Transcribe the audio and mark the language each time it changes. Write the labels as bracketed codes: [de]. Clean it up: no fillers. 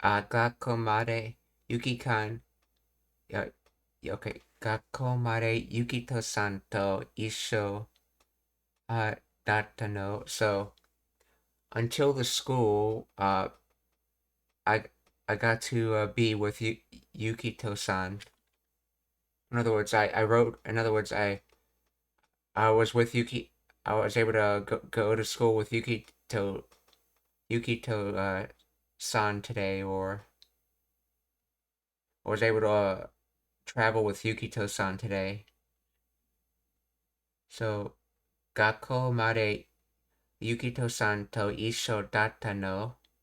[ja] 学校までYuki-kan. [en] Okay. [ja] 学校までYukito-sanと一緒だったの. [en] So until the school, I got to be with Yukito-san. In other words, I was with Yuki. I was able to go to school with Yukito san today, or was able to travel with Yukito-san today. [ja] So 学校までYukito-sanと一緒だったの。